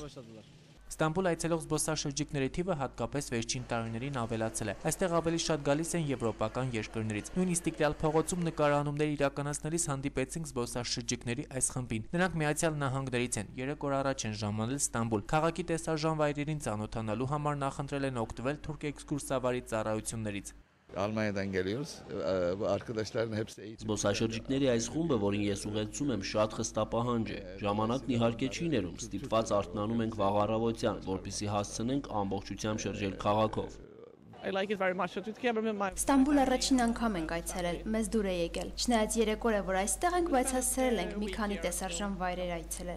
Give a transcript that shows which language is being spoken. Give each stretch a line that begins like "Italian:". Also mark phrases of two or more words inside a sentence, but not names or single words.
Armenian: Ստամբուլ այցելող զբոսաշրջիկների թիվը հատկապես վերջին տարիներին ավելացել է։ Այստեղ ավելի շատ գալիս են եվրոպական երկրներից։ Նույն Իստիկլալ փողոցում նկարահանումներ իրականացնելիս հանդիպեցինք զբոսաշրջիկների այս խմբին։ Նրանք Միացյալ Նահանգներից են, 3 օր առաջ են ժամանել Ստամբուլ։ Քաղաքի տեսարժան վայրերին ծանոթանալու համար նախընտրել են օգտվել թուրք էքսկուրսավարի ծառայություններից։
Turkish: Almanya'dan geliyoruz. Bu arkadaşların hepsi eğitim.
Armenian: Զբոսաշրջիկների այս խումբը, որին ես ուղեկցում եմ, շատ խստապահանջ է։ Ժամանակն իհարկե չի ներում, ստիպված արթնանում ենք վաղ առավոտյան, որպեսզի հասցնենք ամբողջությամբ շրջել քաղաքով։ Ստամբուլ առաջին անգամ ենք այցելել, մեզ դուր է եկել։ Չնայած 3 օր է, որ այստեղ ենք, բայց հասցրել ենք մի քանի տեսարժան վայրեր այցելել։